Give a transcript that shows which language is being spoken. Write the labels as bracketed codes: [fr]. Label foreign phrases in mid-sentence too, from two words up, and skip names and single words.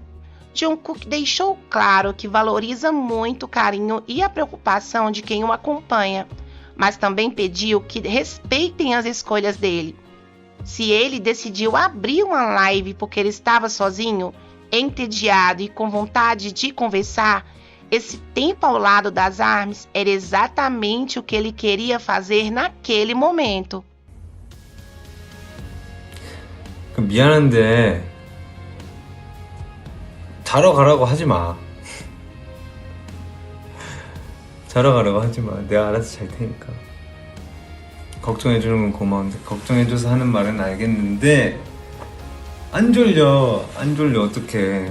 [pt] Jungkook deixou claro que valoriza muito o carinho e a preocupação de quem o acompanha, mas também pediu que respeitem as escolhas dele. Se ele decidiu abrir uma live porque ele estava sozinho, entediado e com vontade de conversar, esse tempo ao lado das ARMYs era exatamente o que ele queria fazer naquele momento. [ko] 미안한데 자러 가라고 하지 마. 자러 가라고 하지 마. 내가 알아서 잘 테니까. 걱정해주는 건 고마운데 걱정해줘서 하는 말은 알겠는데 안 졸려 어떡해.